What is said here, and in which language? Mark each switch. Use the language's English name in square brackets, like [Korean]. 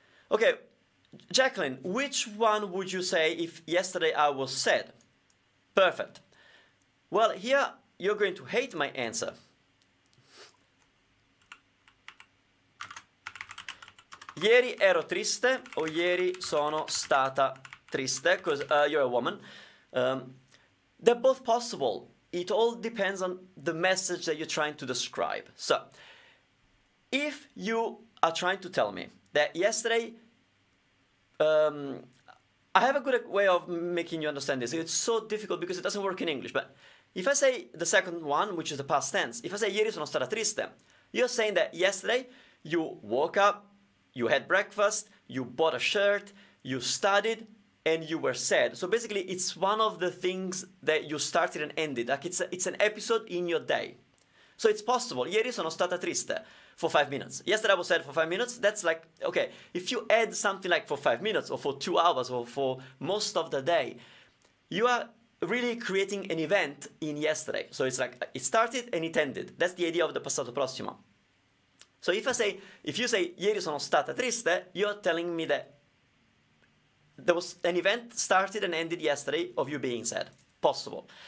[English] Okay, Jacqueline, which one would you say if yesterday I was sad? Perfect. Well, here you're going to hate my answer. [Italian] Ieri ero triste o ieri sono stata triste, [English] because you're a woman. They're both possible. It all depends on the message that you're trying to describe. So, if you are trying to tell me that yesterday, I have a good way of making you understand this. It's so difficult because it doesn't work in English. But if I say the second one, which is the past tense, if I say [Italian] ieri sono stata triste, [English] you're saying that yesterday you woke up, you had breakfast, you bought a shirt, you studied, and you were sad. So basically, it's one of the things that you started and ended. Like it's an episode in your day. So it's possible. [Italian] Ieri sono stata triste [English] for 5 minutes. Yesterday I was sad for 5 minutes. That's like, okay, if you add something like for 5 minutes or for 2 hours or for most of the day, you are really creating an event in yesterday. So it's like it started and it ended. That's the idea of the passato prossimo. So if you say [Italian] ieri sono stata triste, [English] you're telling me that there was an event started and ended yesterday of you being sad. Possible.